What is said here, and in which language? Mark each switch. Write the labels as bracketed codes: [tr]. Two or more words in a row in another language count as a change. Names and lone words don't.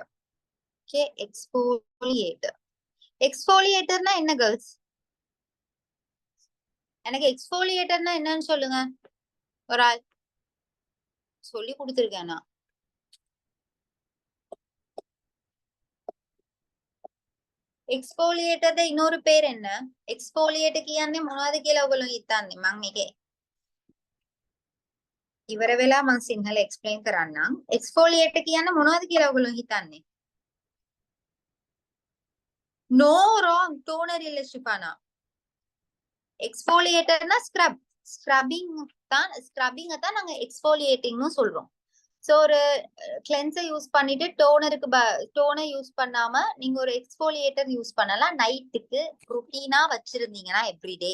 [ta] ஓகே, எக்ஸ்போலியேட்டர். எக்ஸ்போலியேட்டர்னா என்ன கேர்ள்ஸ்? எனக்கு எக்ஸ்போலியேட்டர்னா என்னன்னு சொல்லுங்க. ஒரு ஆள் சொல்லி கொடுத்துருக்கேன் நான். එක්ස්ෆෝලියේටර්ද இன்னொரு பேர் என்ன? [si] එක්ස්ෆෝලියේට කියන්නේ මොනවද කියලා ඔයගොල්ලෝ හිතන්නේ? මම මේකේ ඉවර වෙලා මම සිංහල එක්ස්ප්ලেইন කරන්නම්. එක්ස්ෆෝලියේට කියන්නේ මොනවද කියලා ඔයගොල්ලෝ හිතන්නේ? [en] No wrong. [ta] டோனர் இல்ல ஷிஃபானா. எக்ஸ்ஃபோலியேட்டர்னா ஸ்க்ரப். ஸ்க்ரப்பிங் தான் நாங்க எக்ஸ்ஃபோலியேட்டிங்னு சொல்றோம். சோ ஒரு [en] cleanser use [ta] பண்ணிட்டு [en] toner use [ta] பண்ணாம நீங்க ஒரு [en] exfoliator use [ta] பண்ணலாம். நைட்டுக்கு ருட்டீனா வச்சிருந்தீங்கன்னா எவ்ரிடே.